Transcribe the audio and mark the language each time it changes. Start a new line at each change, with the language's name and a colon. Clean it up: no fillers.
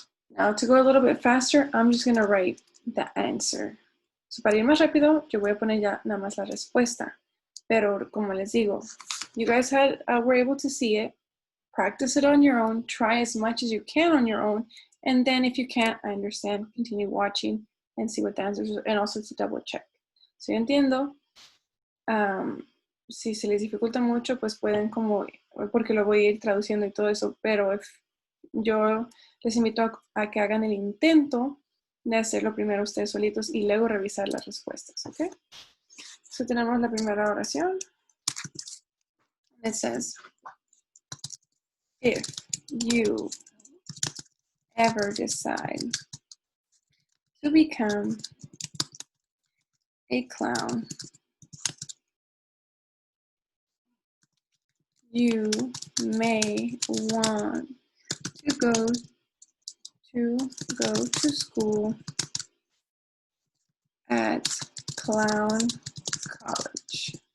English: Now to go a little bit faster, I'm just going to write the answer.
Spanish: So para ir más rápido, yo voy a poner ya nada más la respuesta. Pero como les digo,
English: you guys were able to see it. Practice it on your own. Try as much as you can on your own. And then if you can't, I understand, continue watching and see what the answers are, and also to double check.
Spanish: So yo entiendo. Si se les dificulta mucho, pues pueden como, porque lo voy a ir traduciendo y todo eso, pero yo les invito a que hagan el intento de hacerlo primero ustedes solitos y luego revisar las respuestas, ¿ok? So tenemos la primera oración.
English: It says, if you ever decide to become a clown, you may want to go to school at Clown College.